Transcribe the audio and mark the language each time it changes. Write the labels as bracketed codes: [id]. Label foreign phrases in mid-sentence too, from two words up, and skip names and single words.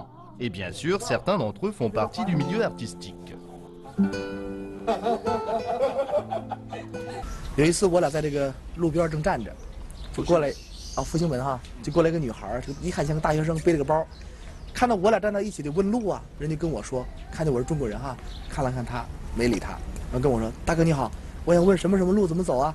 [fr] Et bien sûr, certains d'entre eux font partie du milieu artistique. [zh] 有一次我俩在这个路边正站着，就过来啊复兴门哈，就过来个女孩，一看像个大学生，背着个包，看到我俩站到一起就问路啊，人家跟我说，看见我是中国人哈，看了看他，没理他，然后跟我说，大哥你好，我想问什么路怎么走啊？